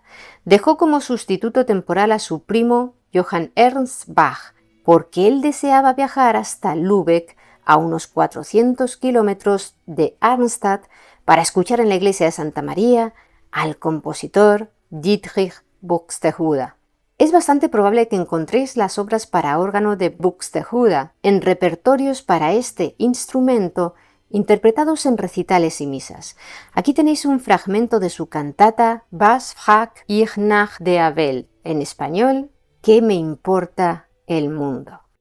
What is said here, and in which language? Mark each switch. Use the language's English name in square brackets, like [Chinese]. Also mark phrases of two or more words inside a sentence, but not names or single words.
[Spanish] Dejó como sustituto temporal a su primo Johann Ernst Bach, porque él deseaba viajar hasta Lübeck, a unos 400 kilómetros de Arnstadt, para escuchar en la iglesia de Santa María al compositor Dietrich Buxtehude. Es bastante probable que encontréis las obras para órgano de Buxtehude en repertorios para este instrumento interpretados en recitales y misas. Aquí tenéis un fragmento de su cantata Was frag ich nach der Welt, en español, ¿qué me importa el mundo?